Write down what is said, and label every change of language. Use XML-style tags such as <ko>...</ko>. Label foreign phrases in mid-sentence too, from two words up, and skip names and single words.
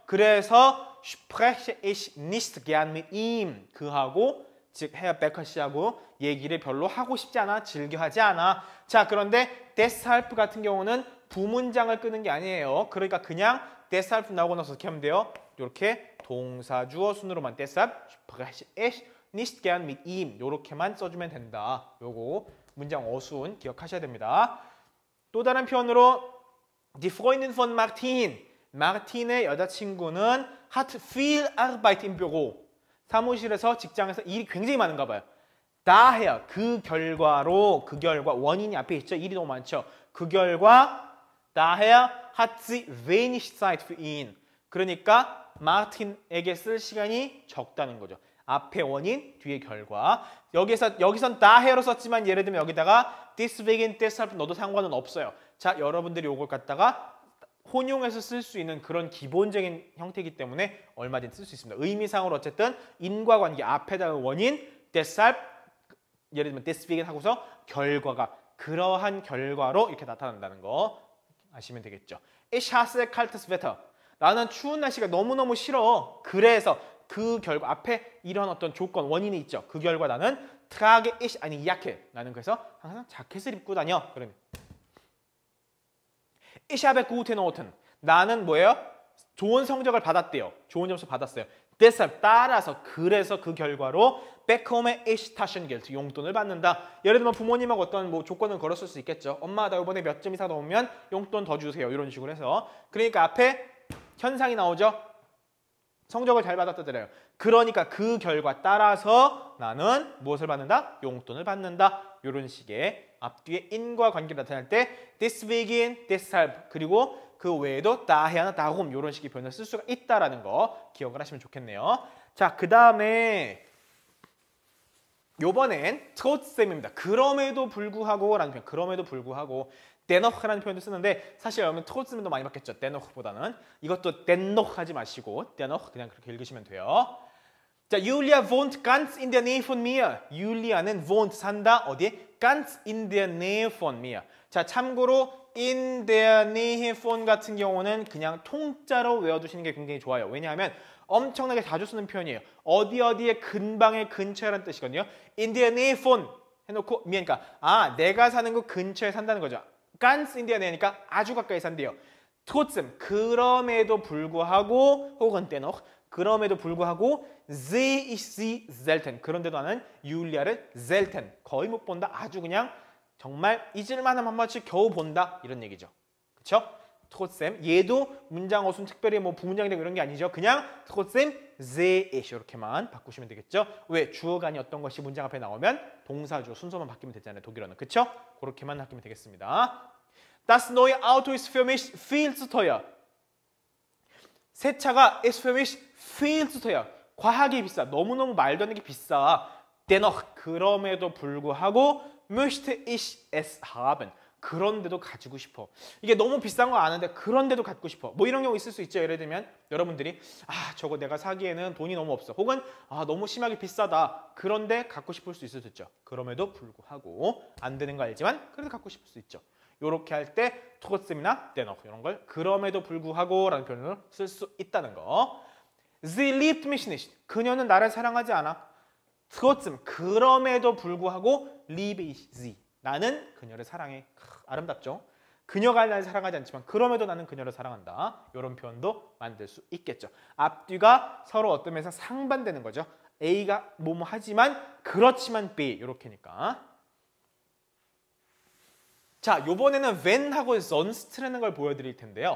<de>그래서 spreche ich nicht gern mit ihm.</de> <ko>그하고 즉 헤어 베커 씨하고 얘기를 별로 하고 싶지 않아, 즐겨하지 않아. 자, 그런데 deshalb 같은 경우는 부문장을 끄는 게 아니에요. 그러니까 그냥 deshalb 나오고 나서 어떻게 하면 돼요? 이렇게 동사 주어 순으로만</ko> <de>deshalb spreche ich nicht gern mit ihm</de> <ko>이렇게만 써주면 된다. 요거 문장 어순 기억하셔야 됩니다. 또 다른 표현으로</ko> <de>Die Freundin von Martin.</de> <ko>마틴의 여자친구는</ko> <de>hat viel Arbeit im Büro.</de> <ko>사무실에서 직장에서 일이 굉장히 많은가 봐요. daher 그 결과로 그 결과 원인이 앞에 있죠. 일이 너무 많죠. 그 결과</ko> <de>daher hat sie wenig Zeit für ihn.</de> <ko>그러니까 마틴에게 쓸 시간이 적다는 거죠. 앞에 원인, 뒤에 결과. 여기선 daher로 썼지만 예를 들면 여기다가</ko> <de>deswegen, deshalb</de> <ko>넣어도 상관은 없어요. 자, 여러분들이 이걸 갖다가 혼용해서 쓸 수 있는 그런 기본적인 형태이기 때문에 얼마든지 쓸 수 있습니다. 의미상으로 어쨌든 인과관계 앞에다가 원인, deshalb 예를 들면 deswegen 하고서 결과가 그러한 결과로 이렇게 나타난다는 거 아시면 되겠죠.</ko> <de>Ich hasse kaltes Wetter.</de> <ko>나는 추운 날씨가 너무너무 싫어. 그래서 그 결과 앞에 이런 어떤 조건, 원인이 있죠. 그 결과 나는</ko> <de>trage ich eine Jacke.</de> <ko>나는 그래서 항상 자켓을 입고 다녀.</ko> <de>그러면 Ich habe gute Noten.</de> <ko>나는 뭐예요? 좋은 성적을 받았대요. 좋은 점수 받았어요. deshalb 따라서 그래서 그 결과로</ko> <de>bekomme ich Taschengeld</de> <ko>용돈을 받는다. 예를 들면 부모님하고 어떤 뭐 조건을 걸었을 수 있겠죠. 엄마 나 이번에 몇 점 이상 나오면 용돈 더 주세요. 이런 식으로 해서 그러니까 앞에 현상이 나오죠. 성적을 잘 받았다잖아요. 그러니까 그 결과 따라서 나는 무엇을 받는다? 용돈을 받는다. 이런 식의 앞뒤에 인과관계를 나타낼 때</ko> <de>deswegen, deshalb</de> <ko>그리고 그 외에도 daher나 darum 이런 식의 표현을 쓸 수가 있다라는 거 기억을 하시면 좋겠네요. 자, 그 다음에 요번엔 trotzdem입니다. 그럼에도 불구하고 라는 표현. 그럼에도 불구하고 dennoch라는 표현도 쓰는데 사실 여러분 trotzdem도 많이 받겠죠. dennoch보다는. 이것도 dennoch 하지 마시고 dennoch 그냥 그렇게 읽으시면 돼요. 자,</ko> <de>Julia wohnt ganz in der Nähe von mir.</de> <ko>율리아는 wohnt 산다. 어디에?</ko> <de>ganz in der Nähe von mir.</de> <ko>자, 참고로</ko> <de>in der Nähe von</de> <ko>같은 경우는 그냥 통짜로 외워두시는 게 굉장히 좋아요. 왜냐하면 엄청나게 자주 쓰는 표현이에요. 어디에 근방에 근처라는 뜻이거든요.</ko> <de>in der Nähe von</de> <ko>해놓고 그러니까 내가 사는 곳 근처에 산다는 거죠.</ko> <de>ganz in der Nähe</de> <ko>니까 아주 가까이 산대요. trotzdem 그럼에도 불구하고 혹은 dennoch 그럼에도 불구하고</ko> <de>sehe ich sie selten.</de> <ko>그런데도 나는 율리아를 selten. 거의 못 본다. 아주 그냥 정말 잊을만하면 한 번씩 겨우 본다. 이런 얘기죠. 그렇죠? trotzdem 얘도 문장 어순 특별히 뭐 부문장이 되고 이런 게 아니죠. 그냥</ko> <de>trotzdem sehe ich</de> <ko>이렇게만 바꾸시면 되겠죠. 왜? 주어가 아닌 어떤 것이 문장 앞에 나오면 동사주어 순서만 바뀌면 되잖아요. 독일어는. 그렇죠? 그렇게만 바뀌면 되겠습니다.</ko> <de>Das neue Auto ist für mich viel zu teuer.</de> <ko>새 차가</ko> <de>ist für mich viel zu teuer.</de> <ko>과하게 비싸. 너무너무 말도 안 되게 비싸.</ko> <de>dennoch</de> <ko>그럼에도 불구하고</ko> <de>möchte ich es haben.</de> <ko>그런데도 가지고 싶어. 이게 너무 비싼 거 아는데 그런데도 갖고 싶어. 뭐 이런 경우 있을 수 있죠. 예를 들면 여러분들이 저거 내가 사기에는 돈이 너무 없어. 혹은 너무 심하게 비싸다. 그런데 갖고 싶을 수 있을 수 있죠. 그럼에도 불구하고 안 되는 거 알지만 그래도 갖고 싶을 수 있죠. 이렇게 할 때 trotzdem이나 dennoch 이런 걸 그럼에도 불구하고 라는 표현으로 쓸 수 있다는 거.</ko> <de>Sie liebt mich nicht.</de> <ko>그녀는 나를 사랑하지 않아.</ko> <de>trotzdem</de> <ko>그럼에도 불구하고</ko> <de>liebe ich sie.</de> <ko>나는 그녀를 사랑해. 아름답죠? 그녀가 나를 사랑하지 않지만 그럼에도 나는 그녀를 사랑한다. 이런 표현도 만들 수 있겠죠. 앞뒤가 서로 어떤 면에서 상반되는 거죠. A가 뭐뭐 하지만 그렇지만 B 이렇게니까. 자, 요번에는 when하고 sonst라는 걸 보여드릴 텐데요.</ko>